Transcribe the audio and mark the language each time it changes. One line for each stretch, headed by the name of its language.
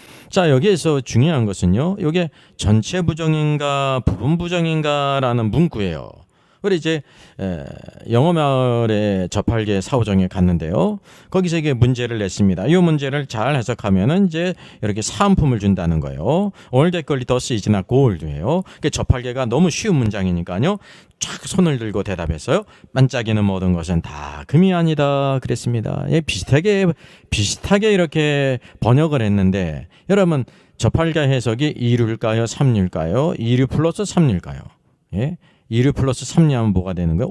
Korean: 자, 여기에서 중요한 것은요, 이게 전체 부정인가 부분 부정인가라는 문구예요. 우리 이제 영어마을의 저팔계 사후정에 갔는데요. 거기서 이게 문제를 냈습니다. 이 문제를 잘 해석하면은 이제 이렇게 사은품을 준다는 거예요.
English: All that glitters is not gold예요.
Korean: 저팔계가 너무 쉬운 문장이니까요. 쫙 손을 들고 대답했어요. 반짝이는 모든 것은 다 금이 아니다 그랬습니다. 예, 비슷하게 이렇게 번역을 했는데 여러분 저팔계 해석이 2류일까요? 3류일까요? 2류 플러스 3류일까요? 예? 2류 플러스 3류하면 뭐가 되는 거예요?